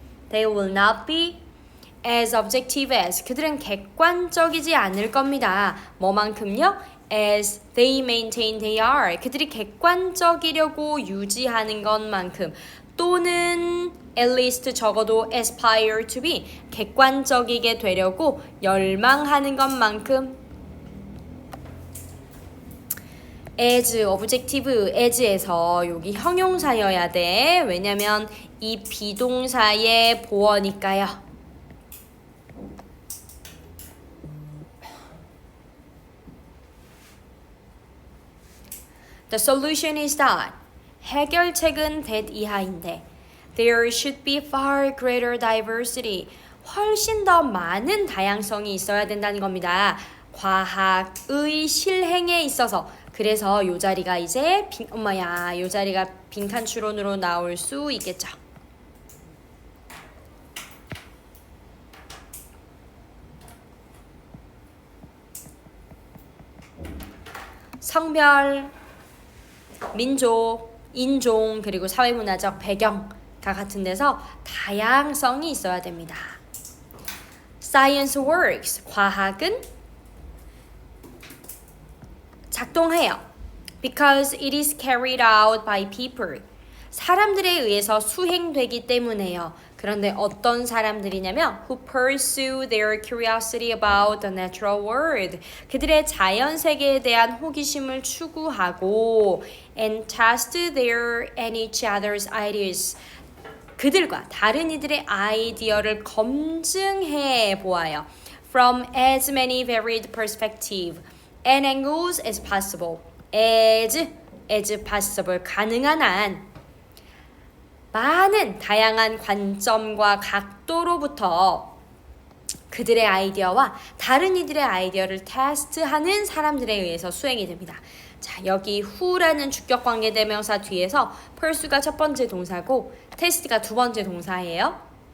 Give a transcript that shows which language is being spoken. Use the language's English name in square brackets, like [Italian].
[English] They will not be as objective as. [Korean] 그들은 객관적이지 않을 겁니다. 뭐만큼요? [English] As they maintain they are. [Korean] 그들이 객관적이려고 유지하는 것만큼 또는 [English] at least [Korean] 적어도 [English] aspire to be [Korean] 객관적이게 되려고 열망하는 것만큼 [English] as, objective, as [Korean] 에서 여기 형용사여야 돼. 왜냐면 이 비동사의 보어니까요. [English] The solution is that [Korean] 해결책은 [English] that [Korean] 이하인데 [English] there should be far greater diversity. [Korean] 훨씬 더 많은 다양성이 있어야 된다는 겁니다. 과학의 실행에 있어서. 그래서 요 자리가 이제 요 자리가 빈칸 추론으로 나올 수 있겠죠. 성별, 민족, 인종, 그리고 사회문화적 배경 다 같은 데서 다양성이 있어야 됩니다. [English] Science works. [Korean] 과학은 작동해요. [English] Because it is carried out by people. [Korean] 사람들에 의해서 수행되기 때문에요. 그런데 어떤 사람들이냐면 [English] who pursue their curiosity about the natural world. [Korean] 그들의 자연 세계에 대한 호기심을 추구하고 [English] and test their and each other's ideas. [Korean] 그들과 다른 이들의 아이디어를 검증해 보아요. [English] From as many varied perspectives and angles as possible. as possible. [Korean] 가능한 한 많은 다양한 관점과 각도로부터 그들의 아이디어와 다른 이들의 아이디어를 테스트하는 사람들에 의해서 수행이 됩니다. 자, 여기 who라는 주격 관계 대명사 뒤에서 pursue가 첫 번째 동사고 test가 두 번째 동사예요.